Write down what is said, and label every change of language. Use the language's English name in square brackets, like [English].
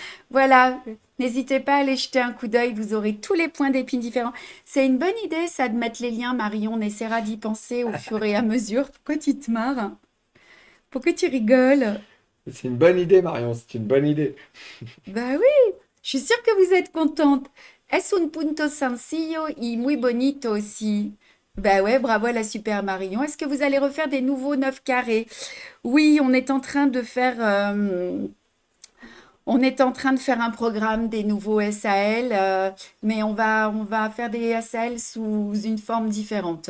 [French] Voilà, n'hésitez pas à aller jeter un coup d'œil, vous aurez tous les points d'épine différents. C'est une bonne idée, ça, de mettre les liens, Marion. On essaiera d'y penser au fur et à mesure. Pourquoi tu te marres? Pourquoi tu rigoles? C'est une bonne idée, Marion, c'est une bonne idée. Bah oui, je suis sûre que vous êtes contente. [Spanish] Es un punto sencillo y muy bonito aussi. [French] Bah ouais, bravo à la super Marion. Est-ce que vous allez refaire des nouveaux 9 carrés? Oui, on est en train de faire On est en train de faire un programme des nouveaux SAL, mais on va faire des SAL sous une forme différente.